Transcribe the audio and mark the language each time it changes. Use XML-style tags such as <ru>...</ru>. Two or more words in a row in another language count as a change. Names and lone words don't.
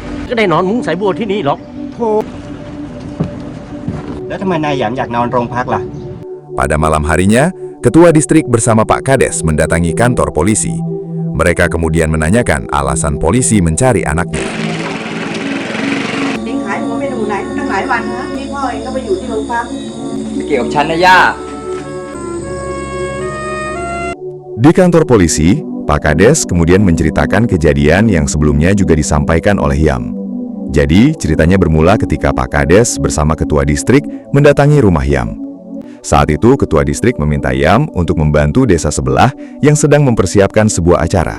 <th>ก็ได้นอนมุ้งสายบัวที่นี่หรอก แล้วทำไมนายแหยมอยากนอนโรงพักล่ะ</th> <id>Pada malam harinya, Ketua Distrik bersama Pak Kades mendatangi kantor polisi. Mereka kemudian menanyakan alasan polisi mencari anaknya.</id> <th>เองหายหัวไม่อยู่ไหนตั้งหลายวันนะนี่พ่อเองก็ไปอยู่ที่โรงพัก ไม่เกี่ยวกับฉันนะย่า</th> <id>Di kantor polisi, Pak Kades kemudian menceritakan kejadian yang sebelumnya juga disampaikan oleh Yam. Jadi, ceritanya bermula ketika Pak Kades bersama Ketua Distrik mendatangi rumah Yam. Saat itu, Ketua Distrik meminta Yam untuk membantu desa sebelah yang sedang mempersiapkan sebuah acara.</id>